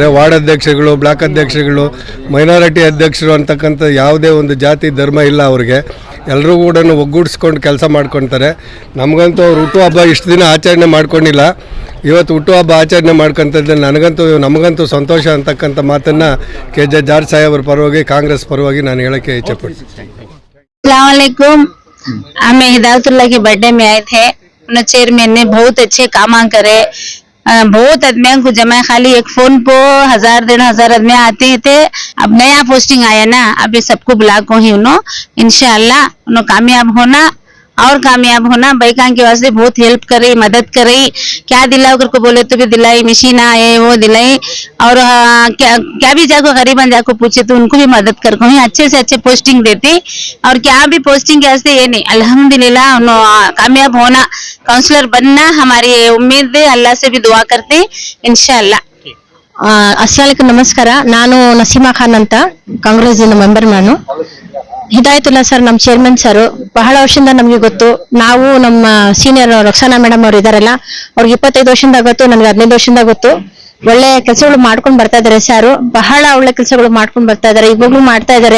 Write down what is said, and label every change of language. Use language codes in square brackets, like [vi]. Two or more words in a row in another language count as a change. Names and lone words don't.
[kn] ವಾರ್ಡ್ ಅಧ್ಯಕ್ಷಗಳು, ಬ್ಲಾಕ್ ಅಧ್ಯಕ್ಷಗಳು, ಮೈನಾರಿಟಿ ಅಧ್ಯಕ್ಷರು ಅಂತಕ್ಕಂಥ ಯಾವುದೇ ಒಂದು ಜಾತಿ ಧರ್ಮ ಇಲ್ಲ ಅವ್ರಿಗೆ. ಎಲ್ಲರೂ ಕೂಡ ಒಗ್ಗೂಡಿಸ್ಕೊಂಡು ಕೆಲಸ ಮಾಡ್ಕೊತಾರೆ. ನಮಗಂತೂ ಅವ್ರು ಹುಟ್ಟುಹಬ್ಬ ಇಷ್ಟು ದಿನ ಆಚರಣೆ ಮಾಡ್ಕೊಂಡಿಲ್ಲ, ಇವತ್ತು ಹುಟ್ಟುಹಬ್ಬ ಆಚರಣೆ ಮಾಡ್ಕೊಂತಂದ್ರೆ ನಮಗಂತೂ ಸಂತೋಷ ಅಂತಕ್ಕಂಥ ಮಾತನ್ನು KJ ಜಾರ್ಜ್ ಸಾಹೇಬ್ರ ಪರವಾಗಿ, ಕಾಂಗ್ರೆಸ್ ಪರವಾಗಿ ನಾನು ಹೇಳಕ್ಕೆ ಇಚ್ಛೆಪಡ್ತೀನಿ. [hi] अस्सलामुअलैकुम। हमें हिदायतुल्लाह के बर्थडे में आए थे। उन्हें चेयरमैन ने बहुत अच्छे काम करे, बहुत आदमियों को जमा, खाली एक फोन पे 1000-1500 आदमी आते थे। अब नया पोस्टिंग आया ना, अभी सबको बुला को ही उन्होंने इंशाअल्लाह उन्होंने कामयाब होना और कामयाब होना। बैकां के वास्ते बहुत हेल्प करे, मदद करे, क्या दिलाओ करके बोले तो भी दिलाई, मशीन आए वो दिलाई, और क्या भी जाको गरीबन जाको पूछे तो उनको भी मदद कर को ही अच्छे से अच्छे पोस्टिंग देती। और क्या भी पोस्टिंग के वास्ते ये नहीं, अल्हम्दुलिल्लाह कामयाब होना, काउंसलर बनना हमारी उम्मीद है। अल्लाह से भी दुआ करते इंशाअल्लाह। [kn] ಅಸ್ಸಲಾಮು ನಮಸ್ಕಾರ. ನಾನು ನಸೀಮಾ ಖಾನ್ ಅಂತ, ಕಾಂಗ್ರೆಸ್ ಮೆಂಬರ್. ನಾನು ಹಿದಾಯತುಲ್ಲಾ ಸರ್ ನಮ್ಮ ಚೇರ್ಮನ್ ಸರ್ ಬಹಳ ವರ್ಷದಿಂದ ನಮಗೆ ಗೊತ್ತು. ನಾವು ನಮ್ಮ ಸೀನಿಯರ್ ರೊಕ್ಸಾನಾ ಮೇಡಮ್ ಅವ್ರು ಇದಾರಲ್ಲ, ಅವ್ರಿಗೆ 25 ವರ್ಷದಿಂದ ಗೊತ್ತು, ನನಗೆ 15 ವರ್ಷದಿಂದ ಗೊತ್ತು. ಒಳ್ಳೆ ಕೆಲಸಗಳು ಮಾಡ್ಕೊಂಡು ಬರ್ತಾ ಇದಾರೆ ಸರ್, ಬಹಳ ಒಳ್ಳೆ ಕೆಲಸಗಳು ಮಾಡ್ಕೊಂಡು ಬರ್ತಾ ಇದಾರೆ, ಇವಾಗ್ಲೂ ಮಾಡ್ತಾ ಇದಾರೆ.